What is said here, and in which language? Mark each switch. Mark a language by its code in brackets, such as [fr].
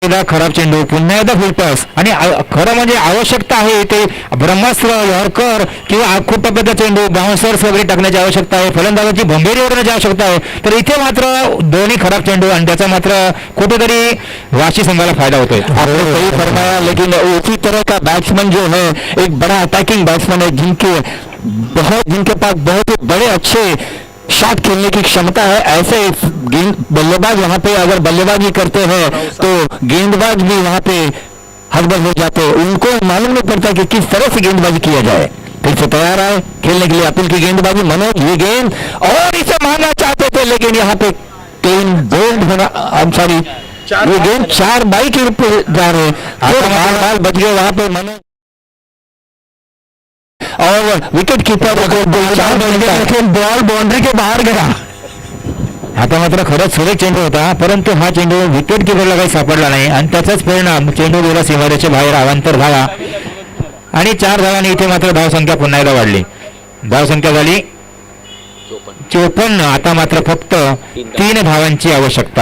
[mr] खराब चेंडू, पुन्हा एकदा फुल टॉस. आणि खरं म्हणजे आवश्यकता आहे ते ब्रह्मास्त्र, यॉर्कर किंवा खूप टप्प्याचा चेंडू बाउन्सर्स वगैरे टाकण्याची आवश्यकता आहे. फलंदाजाची भंभेरी ओढण्याची आवश्यकता आहे. तर इथे मात्र दोन्ही खराब चेंडू आणि त्याचा मात्र कुठेतरी वाशी संघाला फायदा होतोय. [hi] सही फरमाया. लेकिन उसी तरह का बैट्समैन जो है एक बड़ा अटैकिंग बैट्समैन है जिनके पास बहुत ही बड़े अच्छे शॉट खेलने की क्षमता है. ऐसे गेंद बल्लेबाज वहां पे अगर बल्लेबाजी करते हैं तो गेंदबाज भी वहां पे हड़बड़ हो जाते हैं. उनको मालूम नहीं पड़ता कि किस तरह से गेंदबाजी किया जाए. फिर से तैयार है खेलने के लिए अतुल की गेंदबाजी. मनोज ये गेंद और इसे मारना चाहते थे लेकिन यहाँ पे 3 बोल्ड होना सॉरी ये गेंद 4 बाई के रूप में जा रहे हैं. बाल बच गए वहां पे मनोज और विकेट कीपर बॉल बाउंड्री के बाहर गया. [mr] आता मात्र खरंच सुरेख चेंडू होता परंतु हा चेंडू विकेट किपरला काही सापडला नाही आणि त्याचाच परिणाम चेंडू गेला सीमारेच्या बाहेर. अवांतर धावा आणि 4 धावांनी इथे मात्र धावसंख्या पुन्हा एकदा वाढली. धावसंख्या झाली 54. आता मात्र फक्त 3 धावांची आवश्यकता.